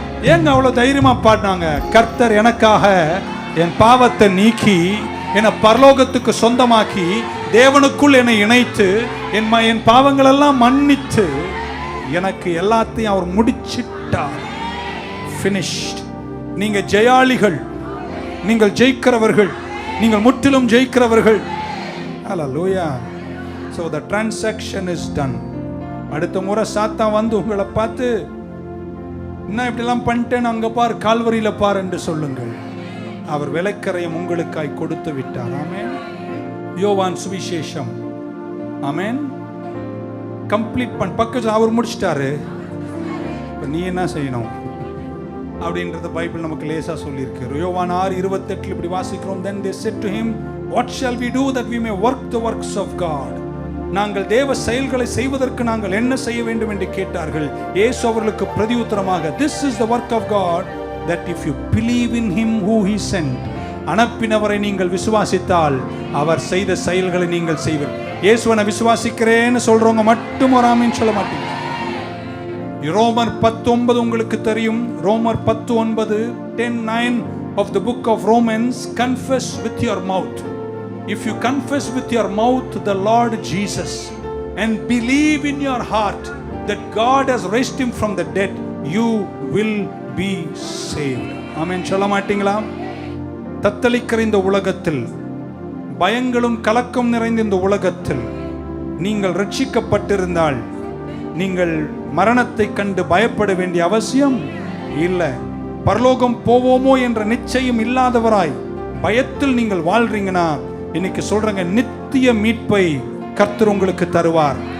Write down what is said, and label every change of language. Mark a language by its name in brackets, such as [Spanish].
[Tamil] ஏங்க அவ்வளவு தைரியமா பாடினாங்க? கர்த்தர் எனக்காக என் பாவத்தை நீக்கி என்னை பரலோகத்துக்கு சொந்தமாக்கி தேவனுக்குள் என்னை இணைத்து என் பாவங்கள் எல்லாம் மன்னித்து எனக்கு எல்லாத்தையும் அவர் முடிச்சிட்டார். [English] finished. [Tamil] நீங்க ஜெயாளிகள், நீங்கள் ஜெயிக்கிறவர்கள், நீங்கள் முற்றிலும் ஜெயிக்கிறவர்கள். [English] Hallelujah. So the transaction is done. [Tamil] அடுத்த முறை சாத்தான் வந்து உங்களை பார்த்து என்ன இப்படிலாம் பண்ணிட்டேன்னு அங்க பார், கால்வரியில பார் என்று சொல்லுங்கள். அவர் விலைக்கரையும் உங்களுக்காய் கொடுத்து விட்டார். ஆமென். யோவான் சுவிசேஷம் ஆமென் கம்ப்ளீட் பக்கத்துல அவர் முடிச்சிட்டாரு. நீ என்ன செய்யணும் அப்படின்றது பைபிள் நமக்கு லேசா சொல்லியிருக்கு. யோவான் 6:28 இப்படி வாசிக்கிறோம். [English] Then they said to him, what shall we do that we may work the works of God? [Tamil] நாங்கள் தேவ செயல்களை செய்வதற்கு நாங்கள் என்ன செய்ய வேண்டும் என்று கேட்டார்கள். இயேசு அவர்களுக்கு பிரதியுத்தரமாக, [English] this is the work of God, that if you believe in him who he sent, [Tamil] அனுப்பினவரை நீங்கள் விசுவாசித்தால் அவர் செய்த செயல்களை நீங்கள் செய்வீர்கள். இயேசுவை விசுவாசிக்கிறேன்னு சொல்றவங்க மட்டும் ஒரு ஆமென் சொல்ல மாட்டீங்க. ரோமர் 10:9 உங்களுக்கு தெரியும். [English] ரோமர் 10:9 10:9 of the book of Romans, confess with your mouth. If you confess with your mouth the Lord Jesus and believe in your heart that God has raised him from the dead, you will be saved. [Tamil] ஆமென் சொல்ல மாட்டீங்களா? தத்தளிக்கிற இந்த உலகத்தில், பயங்களும் கலக்கம் நிறைந்த இந்த உலகத்தில் நீங்கள் ரட்சிக்கப்பட்டிருந்தால் நீங்கள் மரணத்தை கண்டு பயப்பட வேண்டிய அவசியம் இல்லை. பரலோகம் போவோமோ என்ற நிச்சயம் இல்லாதவராய் பயத்தில் நீங்கள் வாழ்றீங்கன்னா இன்னைக்கு சொல்றேங்க, நித்திய மீட்பை கர்த்தர் உங்களுக்கு தருவார்.